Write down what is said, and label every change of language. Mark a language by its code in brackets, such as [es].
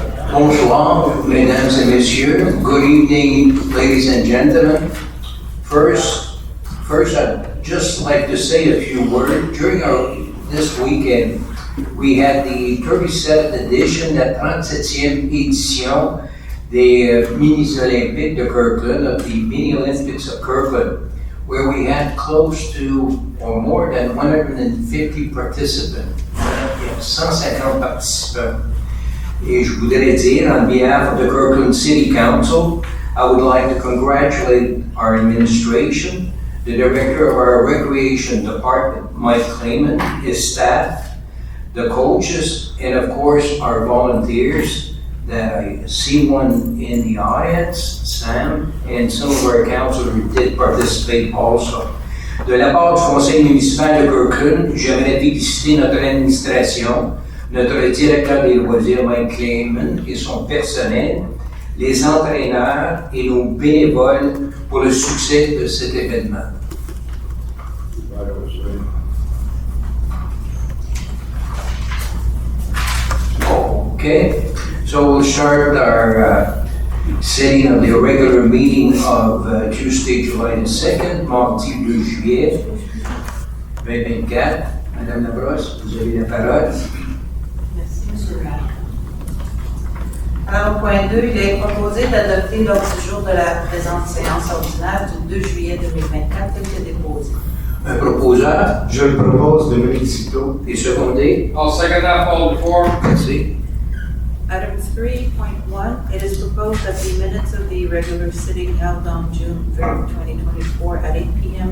[fr] Bonsoir, mesdames et messieurs. [en] Good evening, ladies and gentlemen. First, I'd just like to say a few words. During this weekend, we had the 37th edition, [fr] la 37e édition des Mini-Olympiques de Kirkland, [en] of the Mini-Olympics of Kirkland, where we had close to, or more than 150 participants. 150 participants. [fr] Et je voudrais dire, [en] on behalf of the Kirkland City Council, I would like to congratulate our administration, the director of our recreation department, Mike Clayman, his staff, the coaches, and of course our volunteers that I see one in the audience, Sam, and some of our councilors did participate also. [fr] De la part du conseil municipal de Kirkland, j'aimerais féliciter notre administration, notre directeur des loisirs, Mike Clayman, et son personnel, les entraîneurs et nos bénévoles pour le succès de cet événement. [en] Okay, so we'll start our setting of the regular meeting of Tuesday, July the 2nd, [fr] mardi 2 juillet 2024. Madame Labrosse, vous avez la parole. Merci, M. le maire. Alors, au point 2, il est proposé d'adopter l'ordre du jour de la présente séance ordinaire du 2 juillet 2024 tel que déposé. Un proposeur. Je le propose de Mélicito. Et secondé. [en] I'll second that, Paul before. [fr] Merci. [en] Item 3.1, it is proposed that the minutes of the regular sitting held on June 3rd, 2024 at 8 p.m.